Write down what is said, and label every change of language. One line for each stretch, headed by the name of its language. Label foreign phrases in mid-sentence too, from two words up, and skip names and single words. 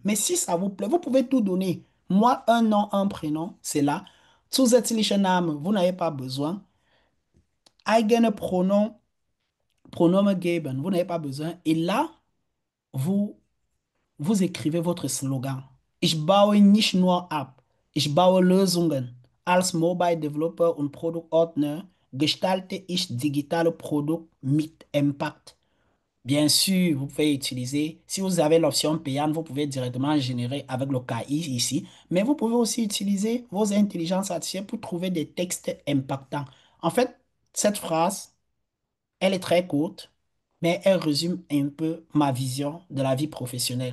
French: Mais si ça vous plaît, vous pouvez tout donner. Moi, un nom, un prénom, c'est là.
German: Zusätzliche Name,
French: vous n'avez pas besoin.
German: Eigene Pronom, Pronomen geben,
French: vous n'avez pas besoin. Et là, vous, vous écrivez votre slogan.
German: Ich baue nicht nur ab, ich baue Lösungen. Als
English: Mobile Developer
German: und Produktordner gestalte ich digitale Produkte mit Impact.
French: Bien sûr, vous pouvez utiliser, si vous avez l'option payante, vous pouvez directement générer avec le KI ici, mais vous pouvez aussi utiliser vos intelligences artificielles pour trouver des textes impactants. En fait, cette phrase, elle est très courte, mais elle résume un peu ma vision de la vie professionnelle.